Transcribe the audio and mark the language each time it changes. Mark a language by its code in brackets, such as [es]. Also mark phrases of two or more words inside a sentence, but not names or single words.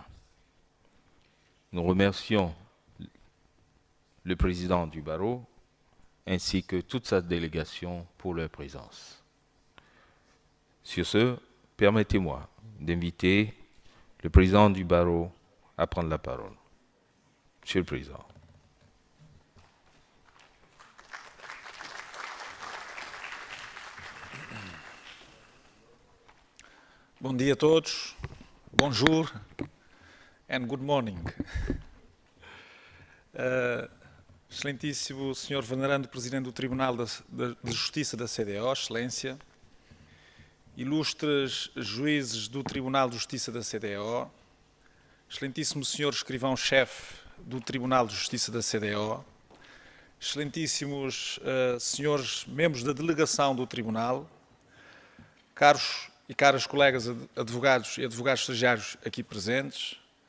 [fr] Nous remercions le président du barreau ainsi que toute sa délégation pour leur présence. Sur ce, permettez-moi d'inviter le président du barreau à prendre la parole. Monsieur le Président. [pt] Bom dia a todos. [fr] Bonjour. [en] And good morning. [pt] Excelentíssimo Sr. Venerando Presidente do Tribunal de Justiça da CEDEAO, Excelência, ilustres juízes do Tribunal de Justiça da CEDEAO, Excelentíssimo Sr. Escrivão-Chefe do Tribunal de Justiça da CEDEAO, Excelentíssimos senhores membros da delegação do Tribunal, caros e caras colegas advogados e advogados estagiários aqui presentes,